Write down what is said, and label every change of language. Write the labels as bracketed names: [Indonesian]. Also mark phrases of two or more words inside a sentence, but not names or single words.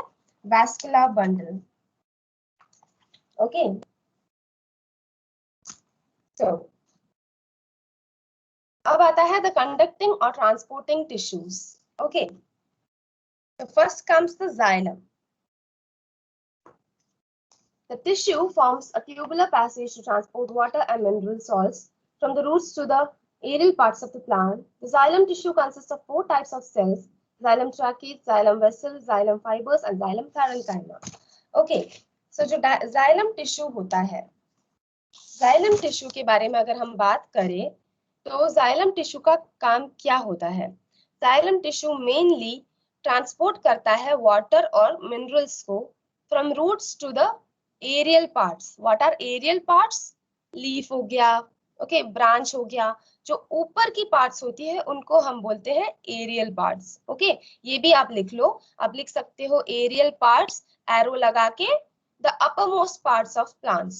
[English] vascular bundle. [Hindi] ओके, तो अब आता है [English] the conducting [Hindi] और [English] transporting tissues. okay, तो first comes the xylem। The tissue forms a tubular passage to transport water and mineral salts from the roots to the aerial parts of the plant. The xylem tissue consists of 4 types of cells: xylem tracheids, xylem vessels, xylem fibers and xylem parenchyma. Okay, so [Hindi] जो [English] xylem tissue [Hindi] होता है, [English] xylem tissue [Hindi] के बारे में अगर हम बात करें तो [English] xylem tissue [Hindi] का काम क्या होता है? [English] Xylem tissue mainly ट्रांसपोर्ट [Hindi] करता है [English] वाटर और मिनरल्स को from roots to the aerial parts. what are aerial parts? [Hindi] लीफ हो गया, ओके, ब्रांच हो गया, जो ऊपर की पार्ट्स होती है उनको हम बोलते हैं [English] aerial parts. [Hindi] ओके, ये भी आप लिख लो, आप लिख सकते हो [English] aerial parts [Hindi] एरो लगा के, [English] the upper most parts of plants.